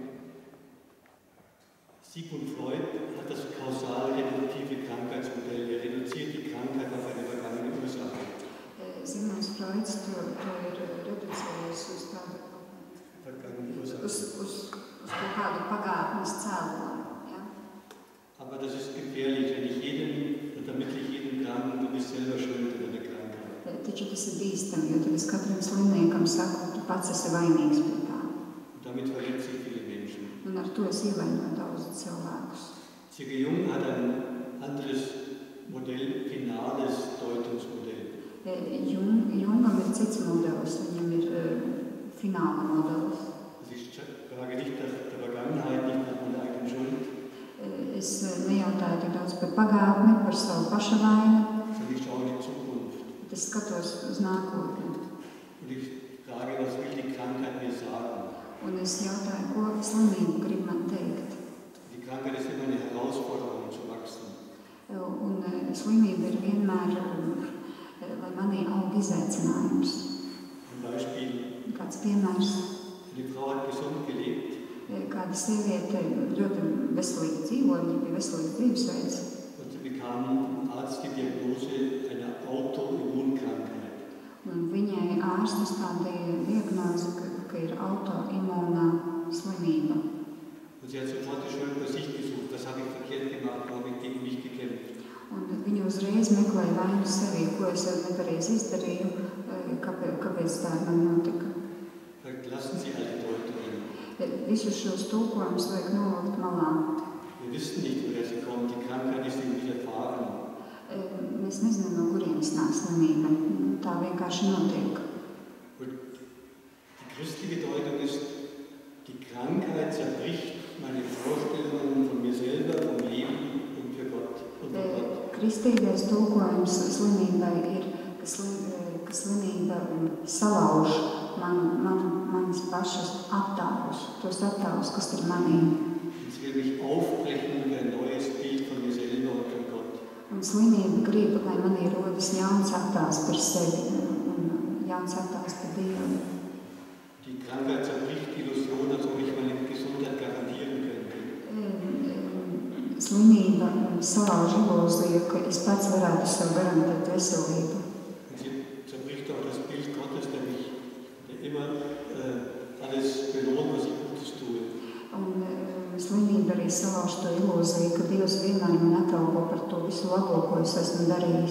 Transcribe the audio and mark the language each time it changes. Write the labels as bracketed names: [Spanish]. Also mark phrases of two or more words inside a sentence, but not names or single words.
[German] Sigmund Freud hat das kausal-reduktive Krankheitsmodell. Er reduziert die Krankheit auf eine vergangene Ursache. [Latvian] Sigmunds Freuds to ir reducējis uz tādu uz to kādu pagātnes cēloni. [German] Ja? Aber das ist gefährlich, wenn ich jedem, damit ich jedem Kranken, du bist selber schuld an der Krankheit. [Latvian] Taču tas ir bīstami, jo tad es katram slimniekam saku, tu pats esi vainīgs pie tā. [German] Damit verletze ich viele Menschen. [Latvian] Un ar to es ievainoju daudz cilvēkus. [German] C.G. Jung hat ein anderes Modell, finales Deutungsmodell. [Latvian] Jungam ir cits modelis, viņam ir fināla modelis. [German] Ich frage nicht nach der Vergangenheit, nicht nach meiner eigenen Schuld. [Latvian] Es nejautāju tik daudz par pagātni, par savu paša vainu. [German] Sondern ich schaue in die Zukunft. [Latvian] Es skatos uz nākotni. [German] Und ich frage, was will die Krankheit mir sagen? [Latvian] Un es jautāju, ko slimība grib man teikt. [German] Die Krankheit ist immer eine Herausforderung zu wachsen. [Latvian] Un slimība ir vienmēr, lai manī aug izaicinājums. [German] Ein Beispiel. [Latvian] Kāds piemērs. [German] Eine Frau hat gesund gelebt. [Latvian] Kāda sieviete ļoti veselīgi dzīvoja, viņa bija veselīgs dzīvesveids. [German] Und sie bekam Arzt die Diagnose einer Autoimmunkrankheit. [Latvian] Un viņai ārsts uzstādīja diagnozi, ka ir autoimūnā slimība. [German] Und sie hat sofort die Schuld bei sich gesucht. Das habe ich verkehrt gemacht, wo habe ich gegen mich gekämpft. [Latvian] Un viņa uzreiz meklēja vainu sevī, ko es nepareizi izdarīju, kāpēc tā man notika. [German] Lassen Sie alle Deutungen. [Latvian] Visus šos tulkojumus vajag nolikt malā. [German] Wir wissen nicht, woher sie kommt. Die Krankheit ist ihm widerfahren. [Latvian] Mēs nezinām, no kurienes nāk slimība. Tā vienkārši notiek. [German] Und die christliche Deutung ist, die Krankheit zerbricht meine Vorstellungen von mir selber, vom Leben und für Gott. Und für Gott. [Latvian] Kristīgais tulkojums slimībai ir, ka slimība salauž manas pašas attēlus, tos attēlus, kas ir manī. [German] Es will mich aufbrechen für ein neues Bild von mir selber und von Gott. [Latvian] Un slimība grib, lai manī rodas jauns attēls par sevi un jauns attēls par Dievu. [German] Die Krankheit zerbricht die Illusion, als ob ich meine Gesundheit garantieren könnte. [Latvian] Slimība salauž ilūziju, ka es pats varētu sev garantēt veselību. [German] Und sie zerbricht auch das Bild Gottes, der immer alles belohnt, was ich Gutes tue. [Latvian] Un slimība arī salauž to ilūziju, ka Dievs vienmēr man atalgo par to visu labo, ko es esmu darījis.